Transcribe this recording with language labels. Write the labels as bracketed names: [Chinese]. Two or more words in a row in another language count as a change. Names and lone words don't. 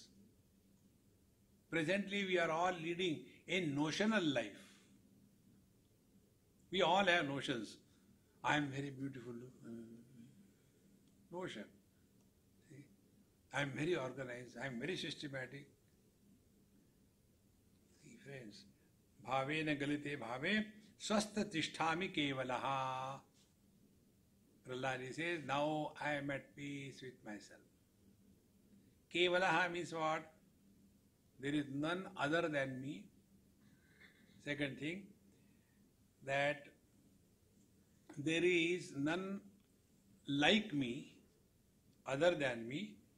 [English] Presently we are all leading a notional life. We all have notions. I am very beautiful. Notion. See? I am very organized. I am very systematic. See, friends. [Sanskrit] Bhavena galite bhave swastha tisthami kevalaha. [English] Prahalad says, now I am at peace with myself. Kevalaha means what? There is none other than me. Second thing, that there is none like me, other than me.